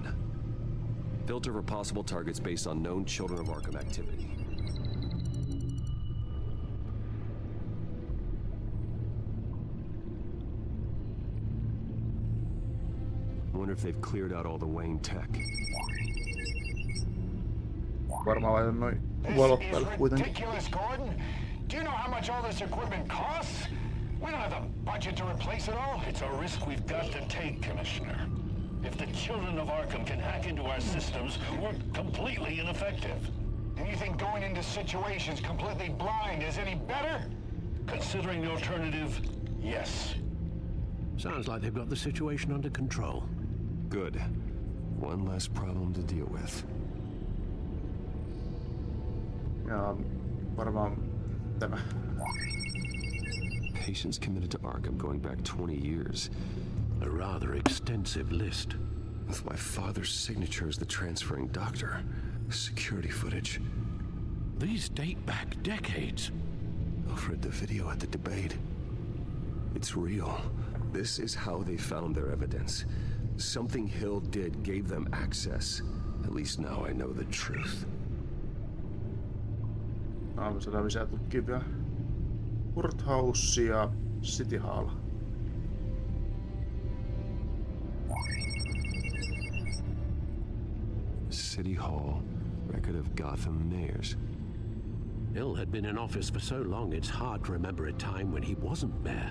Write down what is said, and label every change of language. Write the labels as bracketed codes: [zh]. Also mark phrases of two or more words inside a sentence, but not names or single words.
[en] Filter for possible targets based on known Children of Arkham activity. I wonder if they've cleared out all the Wayne tech. [fi] Varmaan laitan noin valot päälle kuitenkin. [en] Ridiculous, Gordon. Do you know how much all this equipment costs? We don't have the budget to replace it all. It's a risk we've got to take, Commissioner. If the children of Arkham can hack into our systems, we're completely ineffective. And you think going into situations completely blind is any better? Considering the alternative, yes. Sounds like they've got the situation under control. Good. One less problem to deal with. [fi] Ja varmaan tämä. [en] Patients committed to Arkham going back 20 years. A rather extensive list. With my father's signature as the transferring doctor. Security footage. These date back decades. I've read the video at the debate. It's real. This is how they found their evidence. Something Hill did gave them access. At least now I know the truth. [fi] Aamusella lisää tutkivia. Courthouse ja City Hall. [en] City Hall, record of Gotham mayors. Hill had been in office for so long, it's hard to remember a time when he wasn't mayor.